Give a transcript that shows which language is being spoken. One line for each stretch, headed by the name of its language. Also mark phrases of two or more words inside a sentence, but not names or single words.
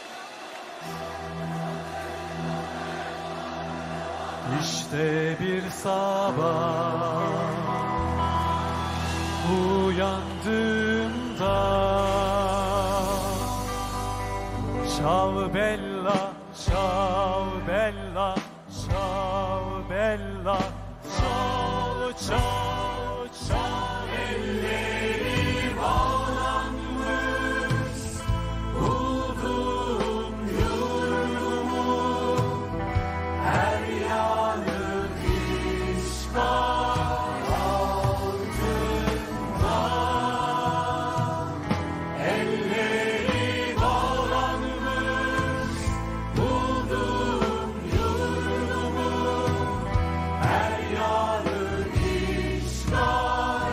Turkish: İşte bir sabah uyandığımda
Italian: ciao bella, ciao bella, ciao bella, ciao ciao ciao
Turkish: elleri bağlanmış buldum yurdumu her yanı işgal altında elleri bağlanmış buldum yurdumu her yanı işgal